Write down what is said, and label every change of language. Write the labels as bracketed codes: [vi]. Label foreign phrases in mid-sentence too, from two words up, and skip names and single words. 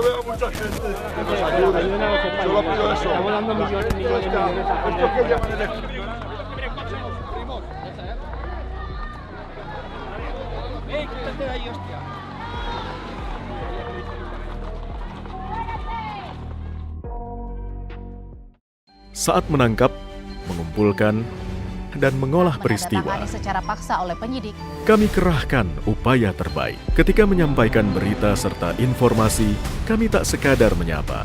[es] mucha gente que nos ayude. Solo pido eso. Estamos dando millones de Estos que llaman el quítate de ahí, hostia. [id] Saat menangkap, mengumpulkan, dan mengolah peristiwa, Menandatangani secara paksa oleh penyidik. kami kerahkan upaya terbaik. Ketika menyampaikan berita serta informasi, kami tak sekadar menyapa.